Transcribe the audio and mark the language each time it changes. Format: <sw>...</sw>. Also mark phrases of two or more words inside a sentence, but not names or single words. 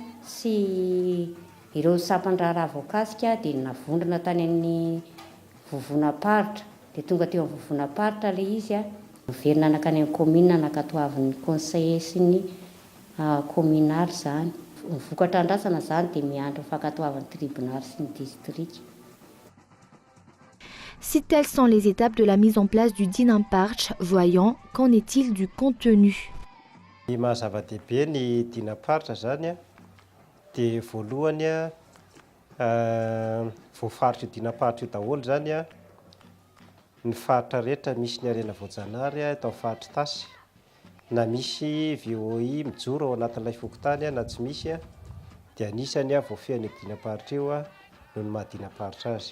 <mg>sy ireo sampam-draharaha voakasika dia navondrona tany amin'ny vovonam-paritra dia tonga teo amin'ny vovonam-paritra ilay izy miverina nakany amin'ny commune nakatoavin'ny conseiller sy ny communal zany. Vokatra andrasana zany dia miandry fankatoavan'ny tribunal sy ny district.</mg> <fr>Si telles sont les étapes de la mise en place du Dinamparch, voyons qu'en est-il du contenu.</fr> <mg>Ny mahazava-dehibe ny Dinamparch zany dia voalohany voafaritra Dinamparch io daholo zany ny faritra rehetra misy ny harena voajanahary eto amin'ny faritra tasy na misy VOI mijoro ao anatin'ilay fokontany na tsy misy dia anisany voafehan'ny Dinamparch io noho ny maha-Dinamparch azy.</mg>